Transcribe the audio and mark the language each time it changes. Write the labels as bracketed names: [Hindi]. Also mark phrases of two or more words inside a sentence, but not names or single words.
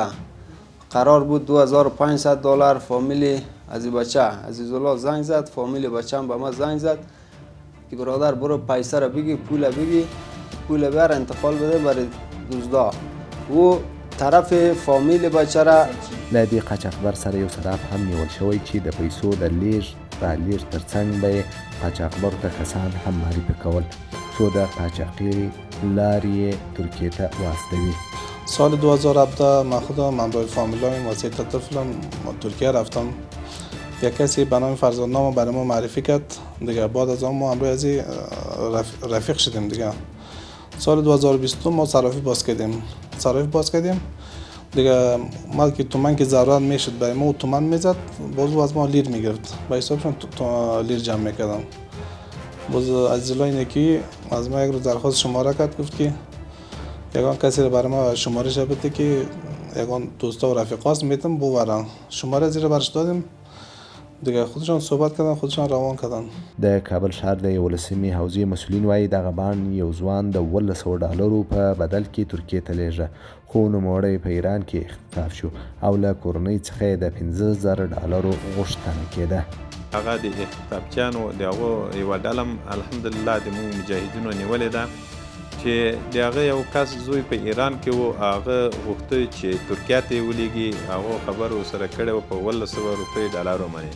[Persian] قرار بود $2,500. فامیلی از بچه عزیزالله زنگ زد، فامیلی بچه هم به ما زنگ زد که برادر برو پیسه را بگی، پول بیار انتقال بده برای دزدا. و طرف فامیل بچه را [Pashto] له دې قاچاقبر سره یو صراف هم نیول شوی چې د پیسو د لیږد رالېږد ترڅنګ به یې قاچاقبرو ته کسان هم معرفي کول څو د قاچاقي لارې ترکیې ته واستوي. [Persian] سال 2017 من خودم همراه فامیلایم واسه طفلم ترکیه رفتم. یک کسی به نام فرزادنامو برای ما معرفی کرد دیگه. بعد از آن ما همراه از رفیق شدیم دیگه. سال 2020 ما صرافی باز کردیم دیگه. ما که تومن که ضرورت میشد برای ما و تومن میزد، باز از ما لیر میگرفت، با حسابشون لیر جمع میکردم. باز عزیزالله اینه که از ما یک روز درخواست شماره کرد، گفت که یگان کسی رو برای ما شمارش بده که یگان دوستا و رفیقاست میتونم ببرن. شماره زیر برش دادیم دیگه، خودشان صحبت کردن، خودشان روان کردن. [Pashto] د کابل ښار د 11مې حوزې مسؤلین وایي دغه بانډ یو ځوان د 1200 ډالرو په بدل کې ترکیې ته لیږه، خو نوموړی په ایران کې اختطاف شو او له کورنۍ څخه یې د 15000 ډالرو غوښتنه کېده. هغه د اختطافچیانو د هغو یوه ډله الحمدلله د موږ مجاهدینو نیولې ده چې د هغه یو کس زوی په ایران کې و، هغه غوښته چې ترکیه ته یې ولیږي، هغه خبر ورسره کړی و په 1200 روپۍ ډالرو باندې.